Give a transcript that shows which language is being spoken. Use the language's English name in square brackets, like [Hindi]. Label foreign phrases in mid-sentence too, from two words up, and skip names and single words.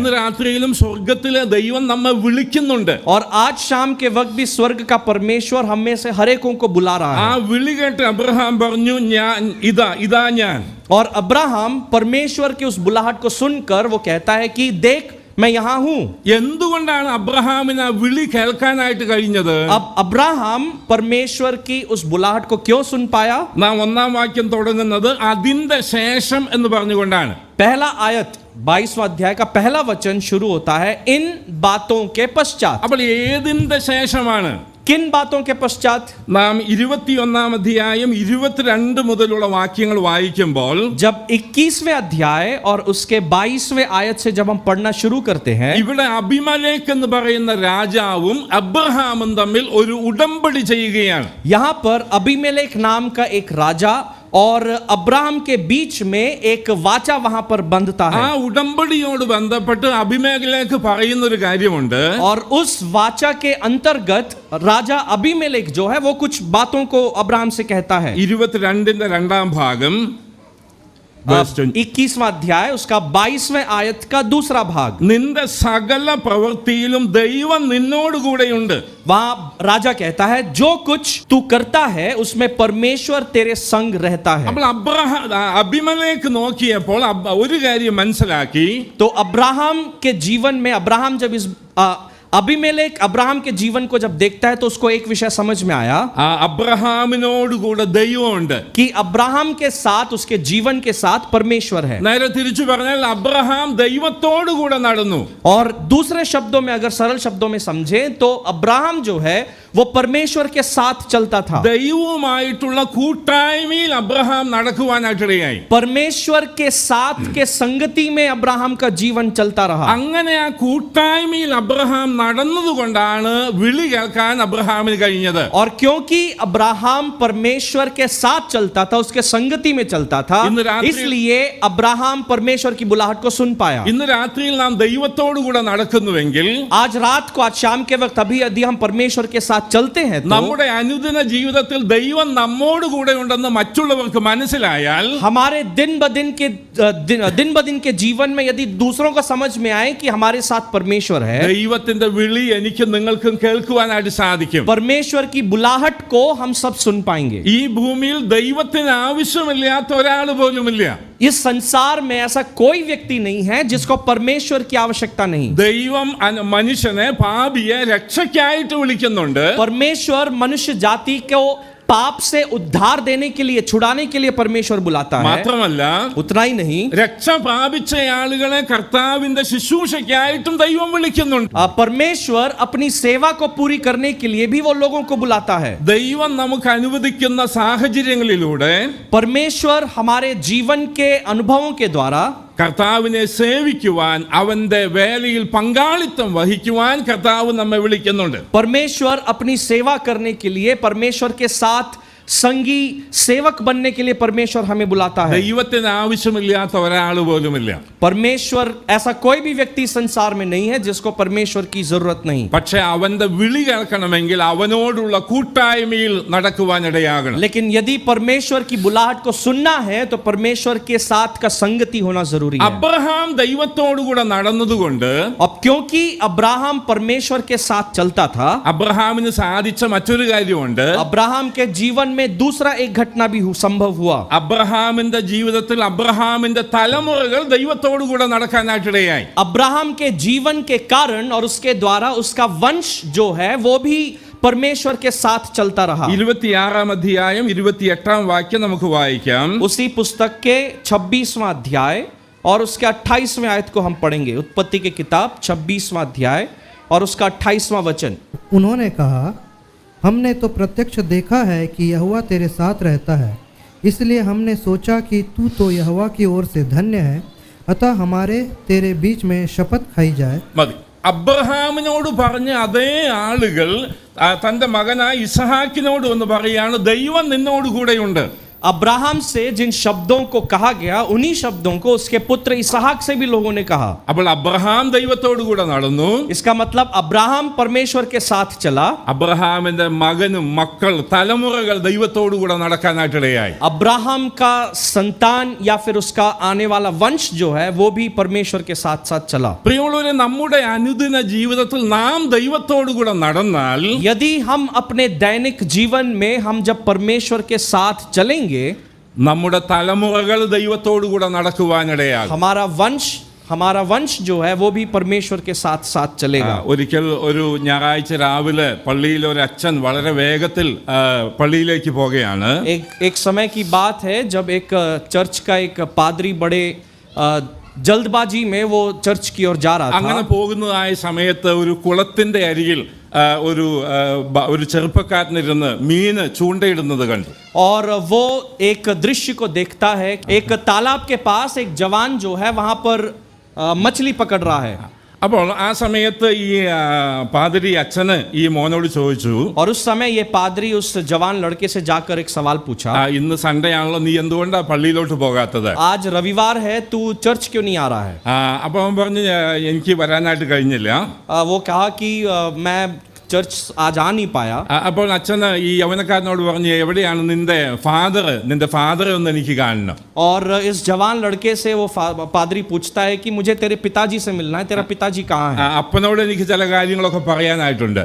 [Malayalam] ഇന്ന് രാത്രിയിലും സ്വർഗത്തിലെ ദൈവം നമ്മെ വിളിക്കുന്നുണ്ട്. [Hindi] और आज शाम के वक्त भी स्वर्ग का परमेश्वर हम में से हर एक को बुला रहा ആ है. [Malayalam] വിളി കേട്ട് അബ്രഹാം പറഞ്ഞു, ഇതാ ഞാൻ. [Hindi] और अब्राहम परमेश्वर की उस बुलाहट को सुनकर वो कहता है कि देख मैं यहाँ हूँ. [Malayalam] എന്തുകൊണ്ടാണ് അബ്രഹാമിന് ആ വിളി കേൾക്കാനായിട്ട് കഴിഞ്ഞത്? [Hindi] अब अब्राहम परमेश्वर की उस बुलाहट को क्यों सुन पाया? [Malayalam] നാം ഒന്നാം വാക്യം തുടങ്ങുന്നത് അതിന്റെ ശേഷം എന്ന് പറഞ്ഞുകൊണ്ടാണ്. [Hindi] पहला आयत 22वां अध्याय का पहला वचन शुरू होता है इन बातों के पश्चात. [Malayalam] അപ്പോൾ ഏതിന്റെ ശേഷമാണ്? [Hindi] किन बातों के पश्चात? [Malayalam] നാം 21-ാം അധ്യായം 22 മുതലുള്ള വാക്യങ്ങൾ വായിക്കുമ്പോൾ [Hindi] जब 21वें अध्याय और उसके 22वें आयत से जब हम पढ़ना शुरू करते हैं, [Malayalam] ഇവിടെ അബിമലേക്ക് എന്ന് പറയുന്ന രാജാവും അബ്രഹാമും തമ്മിൽ ഒരു ഉടമ്പടി ചെയ്യുകയാണ്. [Hindi] यहाँ पर अबीमेलेक नाम का एक राजा और अब्राहम के बीच में एक वाचा वहां पर बंधता ആ है. [Malayalam] ഉടമ്പടിയോട് ബന്ധപ്പെട്ട് അബിമേലേക്ക് പറയുന്ന ഒരു കാര്യമുണ്ട്. [Hindi] और उस वाचा के अंतर्गत राजा अबीमेलेक जो है वो कुछ बातों को अब्राहम से कहता है. [Malayalam] 22-ന്റെ രണ്ടാം ഭാഗം [Hindi] 21वां अध्याय उसका 22वें आयत का दूसरा भाग. [Malayalam] നിന്റെ സകല പ്രവൃത്തിയിലും ദൈവം നിന്നോടുകൂടെയുണ്ട്. [Hindi] वहां राजा कहता है जो कुछ तू करता है उसमें परमेश्वर तेरे संग रहता है. [Malayalam] അപ്പോൾ അബിമലേക്ക് നോക്കിയപ്പോൾ ഒരു കാര്യം മനസ്സിലാക്കി. [Hindi] तो अब्राहम के जीवन में अब्राहम जब इस अबीमेलेक अब्राहम के जीवन को जब देखता है तो उसको एक विषय समझ में आया [Malayalam] അബ്രഹാമിനോടുകൂടെ ദൈവമുണ്ട്, [Hindi] कि अब्राहम के साथ उसके जीवन के साथ परमेश्वर है. [Malayalam] നേരെ തിരിച്ചു പറഞ്ഞാൽ അബ്രഹാം ദൈവത്തോടുകൂടെ നടന്നു. [Hindi] और दूसरे शब्दों में अगर सरल शब्दों में समझें तो अब्राहम जो है वो परमेश्वर के साथ चलता था. [Malayalam] ദൈവവുമായിട്ടുള്ള കൂട്ടായ്മയിൽ അബ്രഹാം നടക്കുവാനായിട്ടിടയായി. [Hindi] परमेश्वर के साथ के संगति में अब्राहम का जीवन चलता रहा. [Malayalam] അങ്ങനെ ആ കൂട്ടായ്മയിൽ അബ്രഹാം നടന്നതുകൊണ്ടാണ് വിളി കേൾക്കാൻ അബ്രഹാമിന് കഴിഞ്ഞത്. [Hindi] और क्योंकि अब्राहम परमेश्वर के साथ चलता था, उसके संगति में चलता था, इसलिए अब्राहम परमेश्वर की बुलाहट को सुन पाया. [Malayalam] ഇന്ന് രാത്രിയിൽ നാം ദൈവത്തോടുകൂടെ നടക്കുന്നുവെങ്കിൽ, [Hindi] आज रात को, आज शाम के वक्त अभी यदि हम परमेश्वर के साथ चलते हैं तो [Malayalam] നമ്മുടെ അനുദിന ജീവിതത്തിൽ ദൈവം നമ്മോടുകൂടെ ഉണ്ടെന്ന് മറ്റുള്ളവർക്ക് മനസ്സിലായാൽ, [Hindi] हमारे दिन ब दिन के जीवन में यदि दूसरों को समझ में आए कि हमारे साथ परमेश्वर है, [Malayalam] ദൈവത്തിന്റെ ദൈവത്തിന്റെ വിളി എനിക്ക് നിങ്ങൾക്കും കേൾക്കുവാനായിട്ട് സാധിക്കും. [Hindi] परमेश्वर की बुलाहट को हम सब सुन पाएंगे. [Malayalam] ഈ ഭൂമിയിൽ ദൈവത്തിന് ആവശ്യമില്ലാത്ത ഒരാൾ പോലുമില്ല. [Hindi] इस संसार में ऐसा कोई व्यक्ति नहीं है जिसको परमेश्वर की आवश्यकता नहीं. [Malayalam] ദൈവം മനുഷ്യനെ പാപിയെ രക്ഷയ്ക്കായിട്ട് വിളിക്കുന്നുണ്ട്. [Hindi] परमेश्वर मनुष्य जाति को पाप से उद्धार देने के लिए, छुड़ाने के लिए परमेश्वर बुलाता है. [Malayalam] മാത്രമല്ല [Hindi] उतना ही नहीं, [Malayalam] രക്ഷ പ്രാപിച്ച ആളുകളെ കർത്താവിന്റെ ശുശ്രൂഷയ്ക്കായിട്ടും ദൈവം വിളിക്കുന്നുണ്ട്. [Hindi] परमेश्वर अपनी सेवा को पूरी करने के लिए भी वो लोगों को बुलाता है. [Malayalam] ദൈവം നമുക്ക് അനുവദിക്കുന്ന സാഹചര്യങ്ങളിലൂടെ [Hindi] परमेश्वर हमारे जीवन के अनुभवों के द्वारा [Malayalam] കർത്താവിനെ സേവിക്കുവാൻ, അവന്റെ വേലയിൽ പങ്കാളിത്തം വഹിക്കുവാൻ കർത്താവ് നമ്മെ വിളിക്കുന്നുണ്ട്. [Hindi] परमेश्वर अपनी सेवा करने के लिए, परमेश्वर के साथ संगी सेवक बनने के लिए परमेश्वर हमें बुलाता है. [Malayalam] ദൈവത്തിന് ആവശ്യമില്ലാത്ത ഒരാൾ പോലുമില്ല. [Hindi] परमेश्वर, ऐसा कोई भी व्यक्ति संसार में नहीं है जिसको परमेश्वर की जरूरत नहीं. [Malayalam] പക്ഷെ അവന്റെ വിളി കേൾക്കണമെങ്കിൽ അവനോടുള്ള കൂട്ടായ്മയിൽ നടക്കുവാനിടയാകണം. [Hindi] लेकिन यदि परमेश्वर की बुलाहट को सुनना है तो परमेश्वर के साथ का संगति होना जरूरी है. [Malayalam] അബ്രഹാം ദൈവത്തോടുകൂടെ നടന്നതുകൊണ്ട്, [Hindi] अब क्योंकि अब्राहम परमेश्वर के साथ चलता था, [Malayalam] അബ്രഹാമിന് സാധിച്ച മറ്റൊരു കാര്യമുണ്ട്. [Hindi] अब्राहम के जीवन में दूसरा एक घटना भी संभव हुआ. [Malayalam] അബ്രഹാമിന്റെ ജീവിതത്തിൽ അബ്രഹാമിന്റെ തലമുറകൾ ദൈവത്തോടുകൂടെ നടക്കാനായിട്ടിടയായി. [Hindi] अब्राहम के जीवन के कारण और उसके द्वारा उसका वंश जो है वो भी परमेश्वर के साथ चलता रहा. [Malayalam] 26 അധ്യായം 28 വാക്യം നമുക്ക് വായിക്കാം. [Hindi] उसी पुस्तक के 26वां अध्याय और उसके 28वें आयत को हम पढ़ेंगे. उत्पत्ति की किताब 26वां अध्याय और उसका 28वां वचन. उन्होंने कहा, हमने तो प्रत्यक्ष देखा है कि यहोवा तेरे साथ रहता है, इसलिए हमने सोचा कि तू तो यहोवा की ओर से धन्य है, अतः हमारे तेरे बीच में शपथ खाई जाए. [Malayalam] മതി. അബ്രഹാമിനോട് പറഞ്ഞ അതേ ആളുകൾ തന്റെ മകനായ ഇസഹാക്കിനോട് വന്ന് പറയാണ്, ദൈവം നിന്നോട് കൂടെയുണ്ട്. [Hindi] अब्राहम से जिन शब्दों को कहा गया, उन्हीं शब्दों को उसके पुत्र इसहाक से भी लोगों ने कहा. [Malayalam] അപ്പോൾ അബ്രഹാം ദൈവത്തോടു കൂടെ നടന്നു. [Hindi] इसका मतलब अब्राहम परमेश्वर के साथ चला. [Malayalam] അബ്രഹാമിന്റെ മകനും മക്കൾ തലമുറകൾ ദൈവത്തോടു കൂടെ നടക്കാനായിട്ടിടയായി. [Hindi] अब्राहम का संतान या फिर उसका आने वाला वंश जो है वो भी परमेश्वर के साथ साथ चला. [Malayalam] പ്രിയമുള്ളവരെ, നമ്മുടെ അനുദിന ജീവിതത്തിൽ നാം ദൈവത്തോടു കൂടെ നടന്നാൽ, [Hindi] यदि हम अपने दैनिक जीवन में हम जब परमेश्वर के साथ चलेंगे, [Malayalam] നമ്മുടെ തലമുറകൾ ദൈവത്തോടു കൂടെ നടക്കുവാനിടയാകും. [Hindi] हमारा वंश जो है वो भी परमेश्वर के साथ साथ चलेगा. [Malayalam] ഒരിക്കൽ ഒരു ഞായറാഴ്ച രാവിലെ പള്ളിയിൽ ഒരു അച്ഛൻ വളരെ വേഗത്തിൽ പള്ളിയിലേക്ക് പോകുകയാണ്. [Hindi] एक समय की बात है जब एक चर्च का एक पादरी बड़े जल्दबाजी में वो चर्च की ओर जा रहा [Malayalam] അങ്ങനെ [Hindi] था. [Malayalam] പോകുന്നതായ സമയത്ത് ഒരു കുളത്തിന്റെ അരികിൽ ഒരു ചെറുപ്പക്കാരനിരുന്ന് മീന് ചൂണ്ടയിടുന്നത് കണ്ടു. [Hindi] और वो एक दृश्य को देखता है, एक तालाब के पास एक जवान जो है वहां पर मछली पकड़ रहा है. [Malayalam] അപ്പോൾ ആ സമയത്ത് ഈ പാതിരി അച്ഛന് ഈ മോനോട് ചോദിച്ചു, [Hindi] और उस समय ये पादरी उस जवान लड़के से जाकर एक सवाल पूछा, [Malayalam] ഇന്ന് സൺഡേ ആണല്ലോ, നീ എന്തുകൊണ്ടാ പള്ളിയിലോട്ട് പോകാത്തത്? [Hindi] आज रविवार है, तू चर्च क्यों नहीं आ रहा है? [Malayalam] അപ്പോൾ അവൻ പറഞ്ഞു, എനിക്ക് വരാനായിട്ട് കഴിഞ്ഞില്ല. [Hindi] वो कहा कि मैं चर्च आज आ नहीं पाया. [Malayalam] അപ്പോൾ അച്ഛന് ഈ യൗവനക്കാരനോട് പറഞ്ഞു, എവിടെയാണ് നിന്റെ ഫാദർ ഒന്ന് എനിക്ക് കാണണം. [Hindi] और इस जवान लड़के से वो पादरी पूछता है कि मुझे तेरे पिताजी से मिलना है, तेरा पिताजी कहाँ है? [Malayalam] അപ്പനോട് എനിക്ക് ചില കാര്യങ്ങളൊക്കെ പറയാനായിട്ടുണ്ട്.